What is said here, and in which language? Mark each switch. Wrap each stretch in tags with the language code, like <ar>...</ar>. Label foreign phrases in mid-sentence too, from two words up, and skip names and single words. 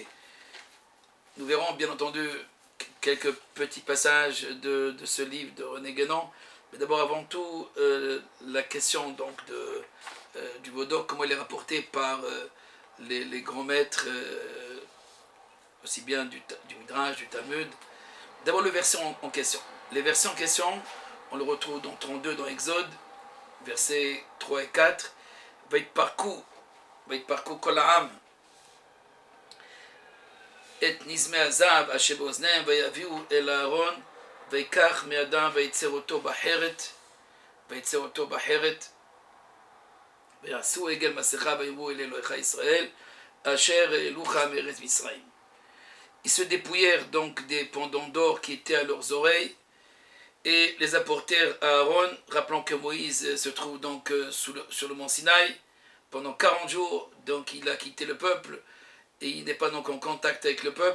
<fr>Nous verrons bien entendu quelques petits passages de ce livre de René Guénon, mais d'abord avant tout la question donc du Vaudor, comment il est rapporté par les grands maîtres, aussi bien du Midrash, du Talmud. D'abord le verset en question. Les versets en question, on le retrouve dans 32 dans Exode, versets 3 et 4.</fr> <he>ויתפרקו כל העם את נזמי הזהב אשר באוזניהם ויביאו אל אהרון ויקח מידם ויצר אותו בחרת ויעשו עגל מסכה ויאמרו אל אלוהיך ישראל אשר העלוך מארץ מצרים.</he> <fr>Ils se dépouillèrent donc des pendants d'or qui étaient à leurs oreilles et les apportèrent à Aaron, rappelant que Moïse se trouve donc sur le mont Sinaï. Pendant 40 jours, donc il a quitté le peuple et il n'est pas donc en contact avec le peuple.</fr>